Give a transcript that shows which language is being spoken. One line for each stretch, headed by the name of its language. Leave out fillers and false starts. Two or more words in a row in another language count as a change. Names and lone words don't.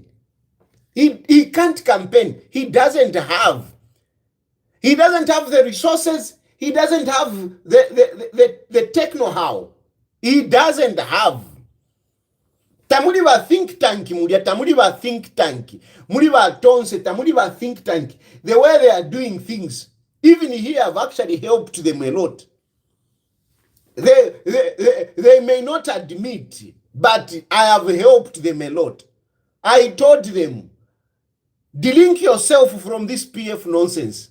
English: He can't campaign. He doesn't have the resources. He doesn't have the techno-how. He doesn't have.
Bemba: Tamuri ba
English: think tank,
Bemba: tamuri ba
English: think tank.
Bemba: Muri ba tonse, tamuri ba
English: think tank. The way they are doing things, even here, I've actually helped them a lot. They may not admit, but I have helped them a lot. I told them, delink yourself from this PF nonsense.